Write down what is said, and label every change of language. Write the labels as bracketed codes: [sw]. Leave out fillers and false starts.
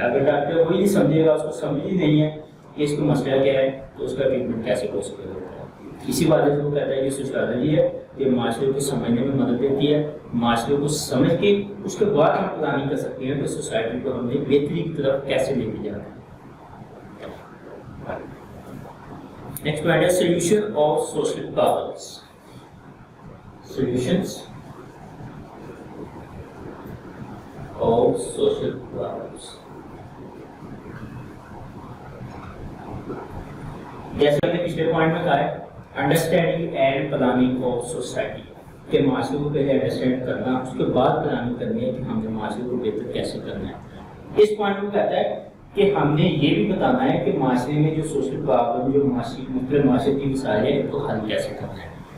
[ur] اگر ڈاکٹر وہی نہیں سمجھے گا، اس کو سمجھ ہی نہیں ہے کہ اس کو مسئلہ کیا ہے، تو اس کا ٹریٹمنٹ کیسے پاسبل ہوتا ہے. اسی وجہ سے وہ کہتا ہے کہ سوشیالوجی ہے یہ معاشرے کو سمجھنے میں مدد دیتی ہے. معاشرے کو سمجھ کے اس کے بعد ہم پلاننگ کر سکتے ہیں کہ سوسائٹی کو ہم نے بہتری کی طرف کیسے لے کے جانا ہے. [en] Next point is solution of social problems. Solutions of social problems. [ur] جیسے ہم نے پچھلے پوائنٹ میں کہا ہے [en] understanding and planning of society [ur] کہ معاشرے کو پہلے انڈرسٹینڈ کرنا، اس کے بعد پلاننگ کرنی ہے کہ ہم نے معاشرے کو بہتر کیسے کرنا ہے. اس پوائنٹ میں کہتا ہے کہ ہم نے یہ بھی بتانا ہے کہ معاشرے میں جو سوشل پرابلم، جو مختلف معاشرتی مسائل ہیں ان کو حل کیسے کرنا ہے.